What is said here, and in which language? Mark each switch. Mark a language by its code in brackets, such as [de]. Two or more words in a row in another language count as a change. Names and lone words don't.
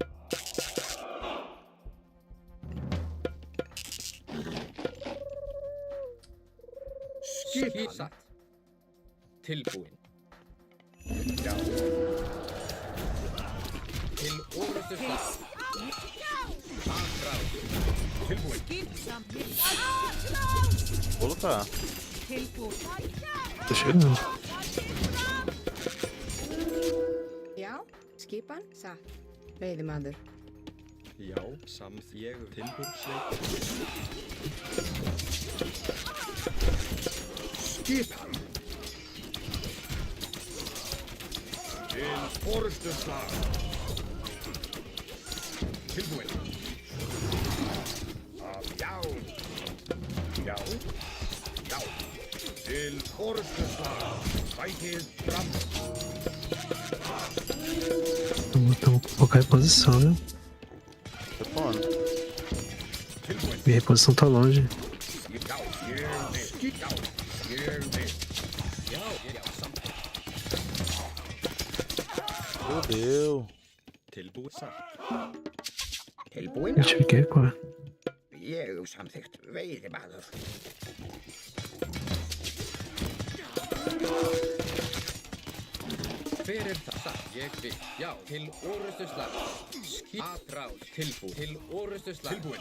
[is] Skip satt. Tilbúin. Já, Til orustu stað. Bakráð. tilbúin. [pt] Vou lutar. Tô chegando. [is] Já, skipan, satt. Veiðimaður. Já, ég timbursveit. Skipan. Til forustu slag. Tilbúin. Já. Já. Já. Til forustu slag. Bætið fram. [pt] Vamos colocar em posição, né? Responde. [is] Tilbúin. [pt] Minha reposição tá longe. [is] Já, ég vil. Já, ég vil. Já, já, samþykkt. [pt] Fudeu. [is] Tilbúið satt. Tilbúin. [pt] Eu tive que recuar. [is] Ég samþykkt veiðimaður. Hver er það? Satt. Ég vil. Já, til orustu slag. Skip. Bakráð. Tilbúin. Til orustu slag. Tilbúin.